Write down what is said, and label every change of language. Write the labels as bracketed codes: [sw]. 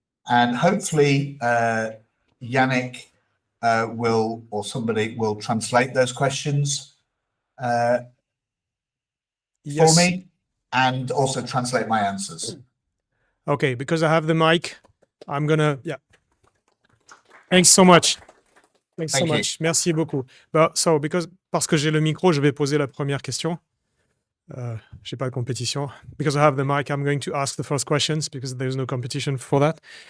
[en] And hopefully Yannick will, or somebody will translate those questions for me and also translate my answers. Okay, because I have the mic, I'm gonna, yeah. Thanks so much. Thanks so much. [fr] Merci beaucoup. Parce que j'ai le micro, je vais poser la première question. J'ai pas de compétition. [en] Because I have the mic, I'm going to ask the first questions because there's no competition for that.